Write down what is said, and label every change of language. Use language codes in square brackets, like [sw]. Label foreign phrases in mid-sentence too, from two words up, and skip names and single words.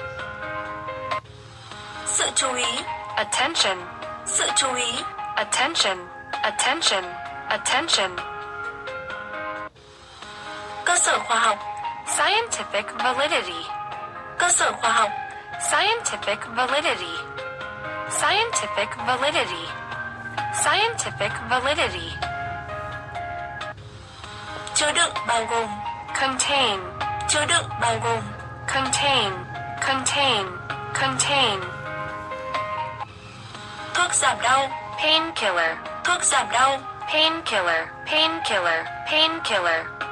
[vi] Sự chú ý, [en] Attention, [vi] sự chú ý. [en] attention, attention, attention. [vi] Cơ sở khoa học, [en] Scientific validity, [vi] cơ sở khoa học. [en] scientific validity, scientific validity, scientific validity. [vi] Chứa đựng bao gồm, [en] Contain, [vi] chứa đựng bao gồm. [en] contain, contain, contain. [vi] Thuốc giảm đau, [en] Painkiller, [vi] thuốc giảm đau. [en] painkiller, painkiller, painkiller.